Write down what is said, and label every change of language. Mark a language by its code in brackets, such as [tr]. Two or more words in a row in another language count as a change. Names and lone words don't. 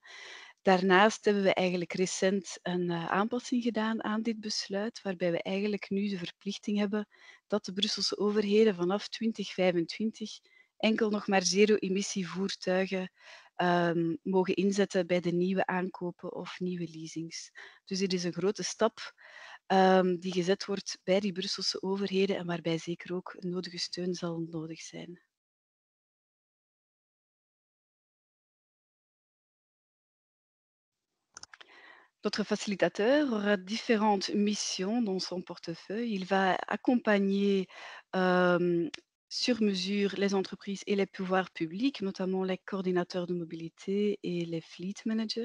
[nl] Daarnaast hebben we eigenlijk recent een aanpassing gedaan aan dit besluit, waarbij we eigenlijk nu de verplichting hebben dat de Brusselse overheden vanaf 2025 enkel nog maar zero-emissievoertuigen mogen inzetten bij de nieuwe aankopen of nieuwe leasings. Dus dit is een grote stap die gezet wordt bij die Brusselse overheden en waarbij zeker ook nodige steun zal nodig zijn. [fr] Notre facilitateur aura différentes missions dans son portefeuille. Il va accompagner euh, sur mesure les entreprises et les pouvoirs publics, notamment les coordinateurs de mobilité et les [en] fleet managers.